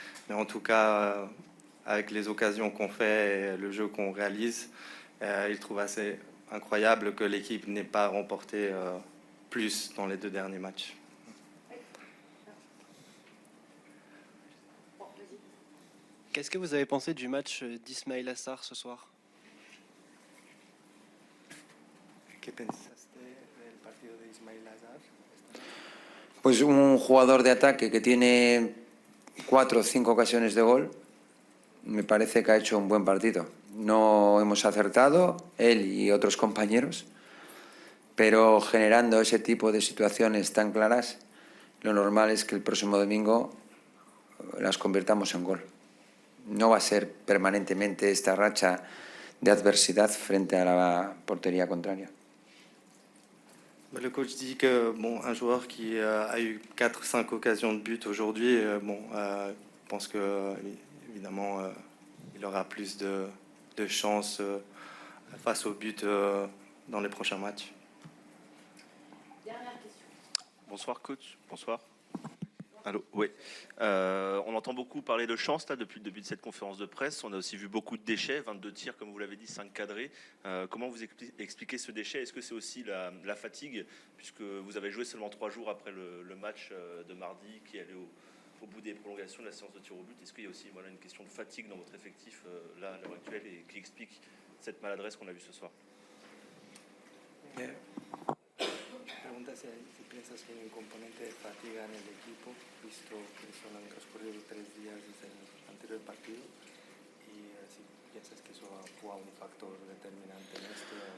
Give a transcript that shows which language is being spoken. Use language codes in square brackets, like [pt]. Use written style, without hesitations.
[fr] Mais en tout cas, avec les occasions qu'on fait et le jeu qu'on réalise, il trouve assez incroyable que l'équipe n'ait pas remporté plus dans les 2 derniers matchs. Qu'est-ce que vous avez pensé du match d'Ismaïla Sarr ce soir? [es] ¿Qué pensaste del partido de Ismaïla Sarr? Pues un jugador de ataque que tiene 4 o 5 ocasiones de gol, me parece que ha hecho un buen partido. No hemos acertado, él y otros compañeros, pero generando ese tipo de situaciones tan claras, lo normal es que el próximo domingo las convirtamos en gol. No va a ser permanentemente esta racha de adversidad frente a la portería contraria. [fr] Le coach dit que bon, un joueur qui a eu 4-5 occasions de but aujourd'hui, je pense que évidemment il aura plus de chances face au but dans les prochains matchs. Bonsoir coach, bonsoir. Allô, oui. On entend beaucoup parler de chance là, depuis le début de cette conférence de presse. On a aussi vu beaucoup de déchets, 22 tirs comme vous l'avez dit, 5 cadrés. Comment vous expliquez ce déchet? Est-ce que c'est aussi la fatigue, puisque vous avez joué seulement 3 jours après le match de mardi qui allait au bout des prolongations de la séance de tir au but? Est-ce qu'il y a aussi une question de fatigue dans votre effectif là à l'heure actuelle et qui explique cette maladresse qu'on a vue ce soir? [es] Pregunta si piensas que hay un componente de fatiga en el equipo, visto que solo han transcurrido 3 días desde el anterior partido, y si piensas que eso fue un factor determinante en esto.